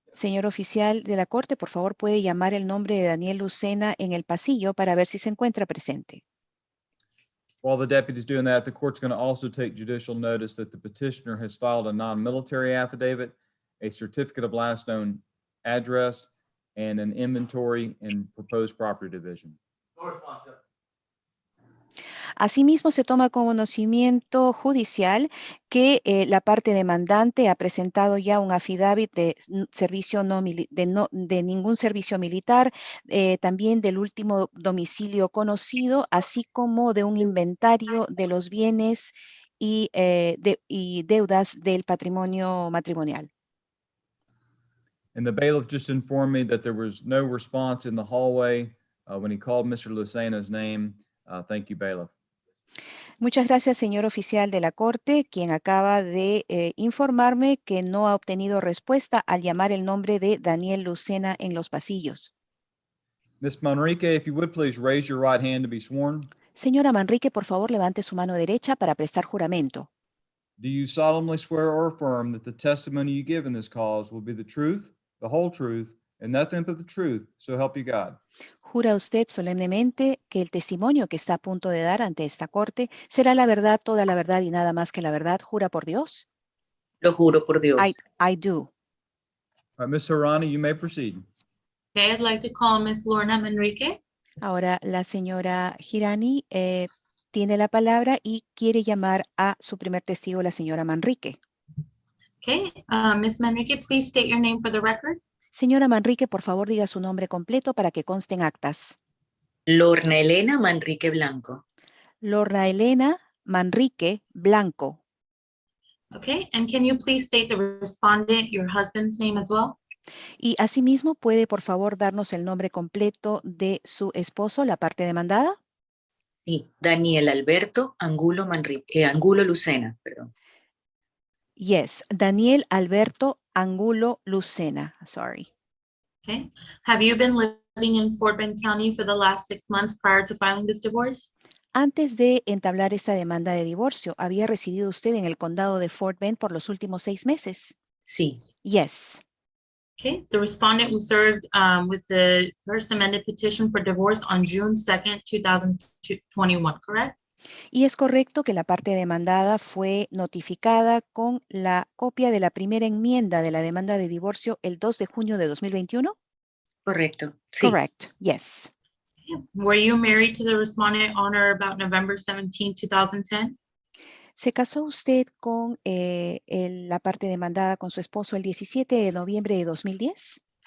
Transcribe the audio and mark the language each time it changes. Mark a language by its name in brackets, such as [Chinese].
[Spanish] Señor oficial de la Corte, por favor, puede llamar el nombre de Daniel Lucena en el pasillo para ver si se encuentra presente. [English] While the deputy's doing that, the court's going to also take judicial notice that the petitioner has filed a non-military affidavit, a certificate of last known address, and an inventory and proposed property division. [Spanish] Asimismo, se toma conocimiento judicial que la parte demandante ha presentado ya un affidavit de servicio de ningún servicio militar, también del último domicilio conocido, así como de un inventario de los bienes y deudas del patrimonio matrimonial. [English] And the bailiff just informed me that there was no response in the hallway when he called Mr. Lucena's name. Thank you, bailiff. [Spanish] Muchas gracias, señor oficial de la Corte, quien acaba de informarme que no ha obtenido respuesta al llamar el nombre de Daniel Lucena en los pasillos. [English] Ms. Manrique, if you would please raise your right hand to be sworn. [Spanish] Señora Manrique, por favor, levante su mano derecha para prestar juramento. [English] Do you solemnly swear or affirm that the testimony you give in this cause will be the truth, the whole truth, and nothing but the truth, so help you God? [Spanish] ¿Jura usted solemnemente que el testimonio que está a punto de dar ante esta corte será la verdad, toda la verdad y nada más que la verdad? ¿Jura por Dios? Lo juro por Dios. [English] I do. All right, Ms. Harani, you may proceed. Okay, I'd like to call Miss Lorna Manrique. [Spanish] Ahora la señora Girani tiene la palabra y quiere llamar a su primer testigo, la señora Manrique. [English] Okay, Miss Manrique, please state your name for the record. [Spanish] Señora Manrique, por favor, diga su nombre completo para que conste en actas. Lorna Elena Manrique Blanco. Lorna Elena Manrique Blanco. [English] Okay, and can you please state the respondent, your husband's name as well? [Spanish] Y asimismo, ¿puede por favor darnos el nombre completo de su esposo, la parte demandada? Sí, Daniel Alberto Angulo Angulo Lucena, perdón. [English] Yes, Daniel Alberto Angulo Lucena. Sorry. Okay, have you been in Fort Bend County for the last 6 months prior to filing this divorce? [Spanish] Antes de entablar esta demanda de divorcio, ¿había residido usted en el condado de Fort Bend por los últimos 6 meses? Sí, [English] Yes. Okay, the respondent was served with the first amended petition for divorce on June 2nd, 2021, correct? [Spanish] Y es correcto que la parte demandada fue notificada con la copia de la primera enmienda de la demanda de divorcio el 2 de junio de 2021? correcto. Sí, [English] Correct. Yes. Were you married to the respondent on or about November 17, 2010? [Spanish] ¿Se casó usted con la parte demandada con su esposo el 17 de noviembre de 2010?